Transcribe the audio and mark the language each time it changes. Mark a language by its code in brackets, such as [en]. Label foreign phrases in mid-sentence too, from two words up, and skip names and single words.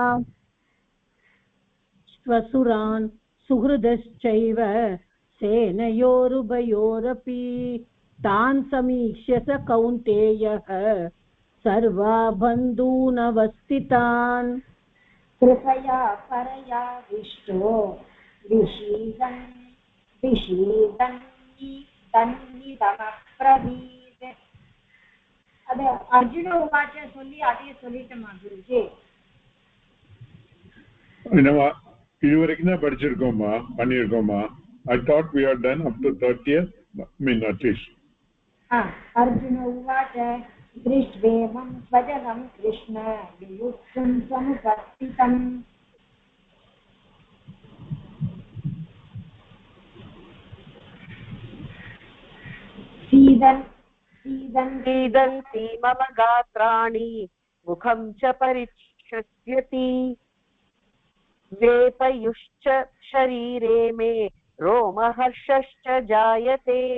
[sa] स्वसुरान् सुहृदश्चैव सेनयोरुभयोरपि तान् समीक्ष्य स कौन्तेयः सर्वा बन्धूनवस्थितान् कृपया परया विष्टो विषीदन्निदमब्रवीत् [ta] அது [sa] अर्जुन उवाच [ta] சொல்லி அதையே சொல்லிட்டோமா குருஜி? இதுவரைக்கும் தான் படிச்சிருக்கோமா, பண்ணியிருக்கோமா? [en] I thought we are done up to 30th, I mean at least. [sa] अर्जुन उवाच दृष्ट्वेमं स्वजनं कृष्ण वियुक्तं समुपस्थितम् सीदन्ति मम गात्राणि मुखं च परिशृत्यति वेपयुश्च शरीरे मे रोमहर्षश्च जायते